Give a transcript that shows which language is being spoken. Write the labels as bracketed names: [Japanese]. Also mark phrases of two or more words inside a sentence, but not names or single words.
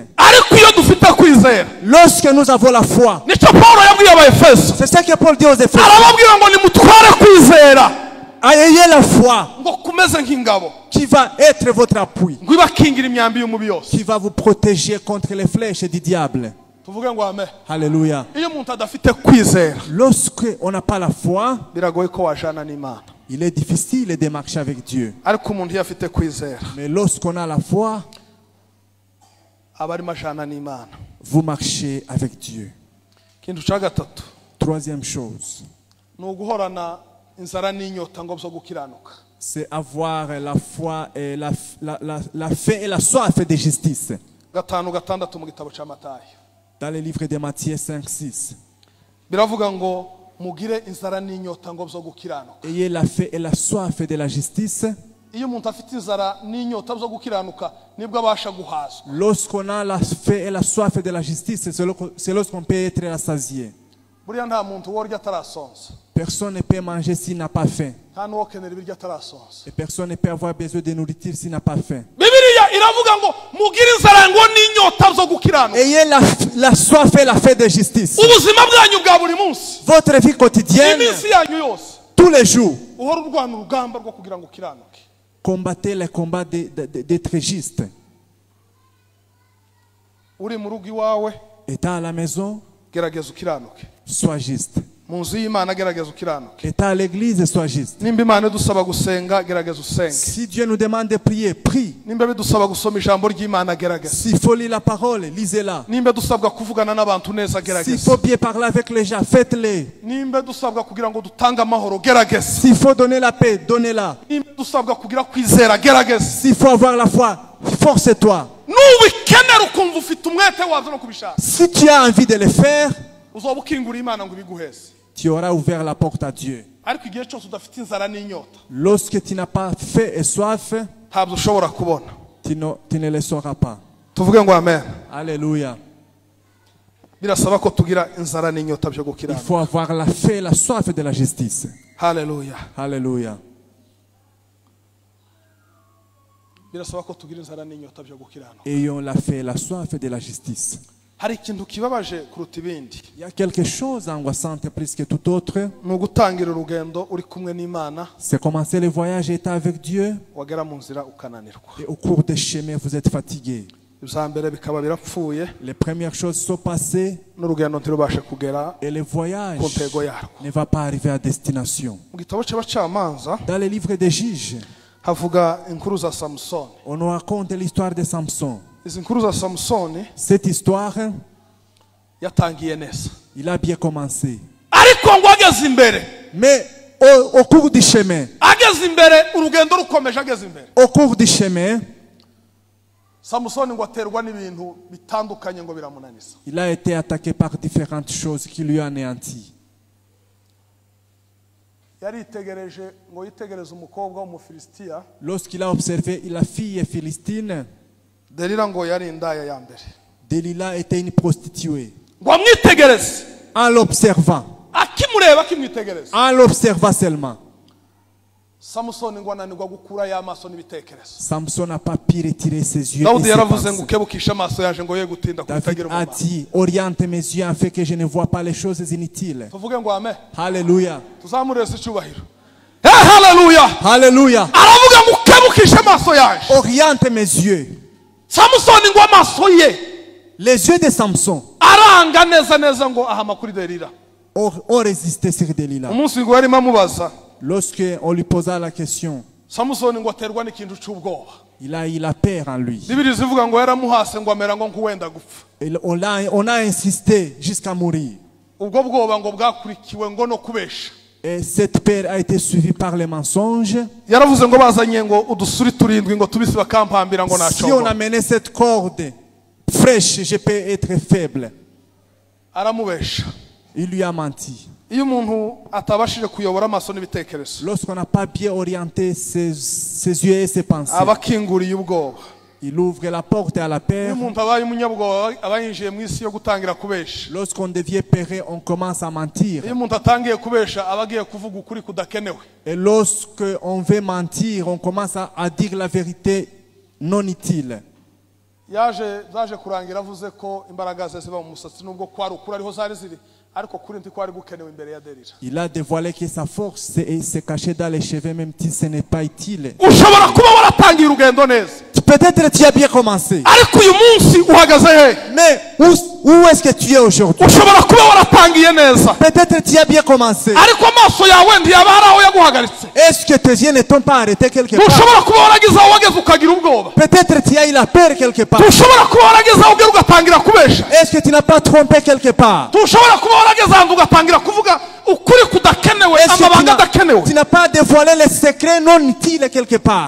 [Rundi] Ariko iyo dufite kwizera, [French] Lorsque nous avons la foi, [Rundi] nicyo Paulo yabwiye Abaefeso, [French] c'est ça que Paul dit aux Éphésiens. [Rundi] arababwira ngo nimutware kwizera [French] Ayez la foi [Rundi] ngo kumeze nk'ingabo, [French] qui va être votre appui, [Rundi] ngo ibakingira imyambi y'umubi yose. [French] qui va vous protéger contre les flèches du diable. [Rundi] Tuvuge ngo amen. [French] Alléluia. [Rundi] Iyo umuntu adafite kwizera, [French] Lorsque on n'a pas la foi, [Rundi] biragoye ko wajana n'Imana. [French] il est difficile de marcher avec Dieu. [Rundi] Ariko umuntu iyo afite kwizera, [French] Mais lorsqu'on a la foi, [Rundi] aba arimo ajana n'Imana. [French] vous marchez avec Dieu. [Rundi] Ikintu cya gatatu [French] Troisième chose, [Rundi] ni uguhorana inzara n'inyota ngo byo gukiranuka. [French] c'est avoir la foi et la faim et la soif de justice. [Rundi] 5:6 mu gitabo cya Matayo [French] Dans le livre de Matthieu 5, 6. [Rundi] biravuga ngo mugire inzara n'inyota ngo byo gukiranuka. [French] Ayez la faim et la soif de la justice. [Rundi] Iyo umuntu afite inzara n'inyota byo gukiranuka nibwo abasha guhazwa. [French] Lorsqu'on a la faim et la soif de la justice, c'est lorsqu'on peut être rassasié. [Rundi] Buriya nta muntu worya atarasonza, [French] Personne ne peut manger s'il n'a pas faim. [Rundi] nta n'uwokenera ibiryo atarasonza. [French] Et personne ne peut avoir besoin de nourriture s'il n'a pas faim. [Rundi] Bibiliya iravuga ngo mugire inzara ngo n'inyota byo gukiranuka. [French] Ayez la soif et la faim de justice. [Rundi] Ubuzima bwanyu bwa buri munsi, [French] Votre vie quotidienne, [Rundi] iminsi yanyu yose, [French] tous les jours, [Rundi] uhora urwana urugamba rwo kugira ngo ukiranuke. [French] combattez les combats d'être juste. [Rundi] Uri mu rugo iwawe, [French] Étant à la maison, [Rundi] gerageza ukiranuke. [French] sois juste. [Rundi] Mu nzu y'Imana gerageza ukiranuke. [French] Étant à l'église, sois juste. [Rundi] Nimba Imana idusaba gusenga, gerageza usenge. [French] Si Dieu nous demande de prier, prie. [Rundi] Nimba bidusaba gusoma ijambo ry'Imana, gerageza. [French] S'il faut lire la parole, lisez-la. [Rundi] Nimba dusabwa kuvugana n'abantu neza, [French] S'il [Rundi] gerageza. [French] faut bien parler avec les gens, faites-le. [Rundi] Nimba dusabwa kugira ngo dutange amahoro, gerageza. [French] S'il faut donner la paix, donnez-la. [Rundi] Nimba dusabwa kugira kwizera, gerageza. [French] S'il faut avoir la foi, force-toi. [Rundi] Nubikenera ukumva ufite umwete wabyo no kubishaka, [French] Si tu as envie de le faire, [Rundi] uzoba ukingura Imana ngo ibiguheze. [French] tu auras ouvert la porte à Dieu. [Rundi] Ariko igihe cyose udafite inzara n'inyota, [French] Lorsque tu n'as pas faim et soif, [Rundi] ntabwo ushobora kubona. [French] tu ne le sauras pas. [Rundi] Tuvuge ngo amen. [French] Alléluia. [Rundi] Birasaba ko tugira inzara n'inyota byo [French] Il [Rundi] gukiranuka. [French] faut avoir la faim et la soif de la justice. [Rundi] Haleluya. [French] Alléluia. [Rundi] Birasaba ko tugira inzara n'inyota byo gukiranuka. [French] Ayons la faim et la soif de la justice. [Rundi] Hari ikintu kibabaje kuruta ibindi, [French] Il y a quelque chose d'angoissant plus que tout autre. [Rundi] ni ugutangira urugendo uri kumwe n'Imana, [French] C'est commencer le voyage étant avec Dieu [Rundi] wagera mu nzira ukananirwa. [French] et au cours des chemins vous êtes fatigué. [Rundi] Ibya mbere bikaba birapfuye, [French] Les premières choses sont passées [Rundi] n'urugendo ntirubashe kugera [French] et le voyage [Rundi] ku ntego yarwo. [French] ne va pas arriver à destination. [Rundi] Mu gitabo cy'abacamanza [French] Dans le livre des juges, [Rundi] havuga inkuru za Samusoni. [French] on nous raconte l'histoire de Samson. [Rundi] Izi nkuru za Samusoni [French] Cette histoire, [Rundi] yatangiye neza, [French] il a bien commencé. [Rundi] ariko ngo ageze imbere, [French] Mais au cours du chemin, [Rundi] urugendo rukomeje, ageze imbere, [French] au cours du chemin, [Rundi] Samusoni ngo aterwa n'ibintu bitandukanye ngo biramunaniza. [French] il a été attaqué par différentes choses qui lui ont anéanti. [Rundi] Yaritegereje ngo yitegereze umukobwa w'umufilisitiya, [French] Lorsqu'il a observé la fille philistine, [Rundi] Delila ngo yari indaya ya mbere, [French] Delilah était une prostituée. [Rundi] ngo amwitegereze, [French] En l'observant, [Rundi] akimureba akimwitegereza, [French] en l'observant seulement, [Rundi] Samusoni ngo ananirwa gukura y'amaso n'ibitekerezo. [French] Samson n'a pas pu retirer ses yeux. [Rundi] Dawudi [French] Et ses [Rundi] yaravuze ngo [French] pensées. [Rundi] ukebukishe amaso yaje ngo ye gutinda [French] David [Rundi] kutagira [French] a [Rundi] umumaro. [French] dit, oriente mes yeux afin que je ne vois pas les choses inutiles. [Rundi] Tuvuge ngo amen, [French] Alléluia. [Rundi] tuzamureze icyubahiro. Haleluya. [French] Alléluia. [Rundi] Aravuga ngo ukebukishe amaso yaje. [French] Oriente mes yeux. [Rundi] Samusoni ngo amaso ye [French] Les yeux de Samson [Rundi] aranga neza neza ngo ahama kuri Delila. [French] ont résisté sur Delilah. [Rundi] Umunsi ngo yarimo amubaza, [French] Lorsqu'on lui posa la question, [Rundi] samusoni ngo aterwa n'ikintu cy'ubwoba. [French] Il a eu la peur en lui. [Rundi] Bibiri zivuga ngo yaramuhase ngo amera ngo nk'uwenda gupfa. [French] On a insisté jusqu'à mourir. [Rundi] Ubwo bwoba ngo bwakurikiwe ngo no kubesha. [French] Et cette peur a été suivie par les mensonges. [Rundi] Yaravuze ngo bazanye ngo udusuri turindwi ngo tubisi bakampambira ngo [French] Si on [Rundi] naco. [French] amenait cette corde fraîche, je peux être faible. [Rundi] Aramubesha. [French] Il lui a menti. [Rundi] Iyo umuntu atabashije kuyobora amaso n'ibitekerezo, [French] Lorsqu'on n'a pas bien orienté ses yeux et ses pensées, [Rundi] abakinguriye ubwoba. [French] il ouvre la porte à la [Rundi] Iyo [French] peur. [Rundi] umuntu abaye umunyabwoba aba yinjiye mu isi yo gutangira kubesha. [French] Lorsqu'on devient peureux, on commence à mentir. [Rundi] Iyo umuntu atangiye kubesha aba agiye kuvuga ukuri kudakenewe. [French] Et lorsqu'on veut mentir, on commence à dire la vérité non utile. [Rundi] zaje kurangira avuze ko imbaraga ze ziba mu musatsi nubwo kwari ukuri ariho zari ziri, ariko kuri nti kwari gukenewe imbere ya Delila. [French] Il a dévoilé que sa force se cachait dans les cheveux, même si ce n'est pas utile. [Rundi] Ushobora kuba waratangiye urugendo neza, [French] Peut-être tu as bien commencé. [Rundi] ariko uyu munsi uhagaze he? [French] Mais où est-ce que tu es aujourd'hui? [Rundi] Ushobora kuba waratangiye neza, [French] Peut-être tu as bien commencé. [Rundi] ariko amaso yawe ntiyaba hari aho yaguhagaritse. [French] Est-ce que tes yeux ne t'ont pas arrêté quelque part? [Rundi] Ushobora kuba waragize aho wageze ukagira ubwoba. [French] Peut-être tu as eu la peur quelque part. [Rundi] Ushobora kuba warageze aho ugera ugatangira kubesha. [French] Est-ce que tu n'as pas trompé quelque part? [Rundi] Ushobora kuba warageze ahantu ugatangira kuvuga ukuri kudakenewe, [French] Est-ce [Rundi] amabanga [French] que [Rundi] adakenewe. [French] tu n'as pas dévoilé les secrets non utiles quelque part?